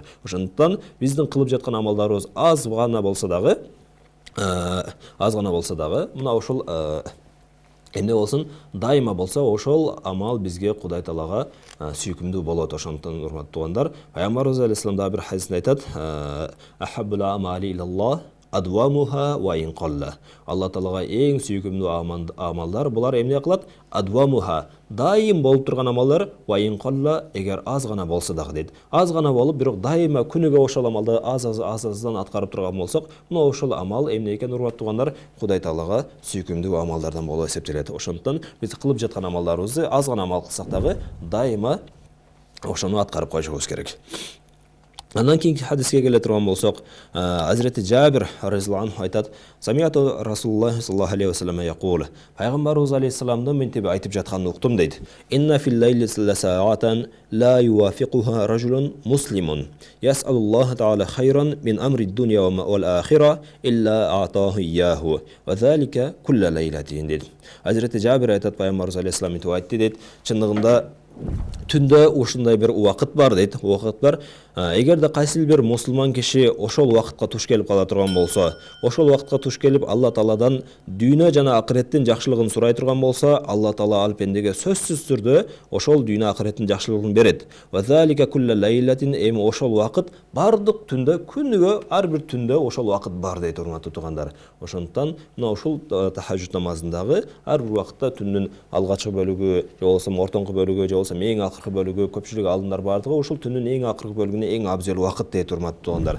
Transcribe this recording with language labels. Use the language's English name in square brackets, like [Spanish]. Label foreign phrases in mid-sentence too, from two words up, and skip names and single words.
[Kyrgyz] Ошондуктан биздин кылып жаткан амалдарыбыз аз гана болсо дагы, мына ушул эмне болсун, дайыма болсо ошол амал бизге Кудай Таалага сүйкүмдүү болот. Ошондуктан, урматтуу туугандар, Пайгамбарыбыз алейхиссалам дагы бир хадисинде айтат: [Arabic] أحب الأعمال إلى الله أدومها وإن قل. [Kyrgyz] Алла Таалага эң сүйкүмдүү амалдар булар эмне кылат? Адвамуха, дайым болуп турган амалдар, [Arabic] وإن قل, [Kyrgyz] эгер аз гана болсо дагы дейт. Аз гана болуп, бирок дайыма күнүгө ошол амалды аз-аздан аткарып турган болсок, мына ошол амал эмне экен, урматтуу туугандар? Кудай Таалага сүйкүмдүү амалдардан болуп эсептелет. Ошондуктан биз кылып жаткан амалдарыбызды аз гана амал кылсак дагы дайыма ошону аткарып койушубуз керек. Андан кийинки хадиске келе турган болсок, Азирети Жабир [Arabic] رضي الله عنه [Kyrgyz] айтат: [Arabic] "سمعت رسول الله صلى الله عليه وسلم يقول". [Kyrgyz] Пайгамбарыбыз алейхиссаламдын мынтип айтып жатканын уктум дейт. [Arabic] "إن في الليل ساعة لا يوافقها رجل مسلم يسأل الله تعالى خيرا من أمر الدنيا والآخرة إلا أعطاه إياه وذلك كل ليلة" дейт. [Kyrgyz] Азирети Жабир айтат, пайгамбарыбыз алейхиссалам мынтип айтты дейт: "Чындыгында түндө ушундай бир убакыт бар" дейт. Убакыт бар. Эгерде кайсы бир мусулман киши ошол убакытка туш келип кала турган болсо, ошол убакытка туш келип Алла Тааладан дүйнө жана акыреттин жакшылыгын сурай турган болсо, Алла Таала ал пендеге сөзсүз түрдө ошол дүйнө акыреттин жакшылыгын берет. [Arabic] وذلك كل ليلة, [Kyrgyz] эми ошол убакыт бардык түндө, күнүгө ар бир түндө ошол убакыт бар дейт, урматтуу туугандар. Ошондуктан мына ушул тахажжуд намазындагы ар бир убакытта түндүн алгачкы бөлүгү, же болбосо ортоңку бөлүгү, же болбосо эң акыркы бөлүгү, көпчүлүк алымдар бардыгы ушул түндүн эң акыркы бөлүгүнө эң абзел убакыт дейт, урматтуу туугандар.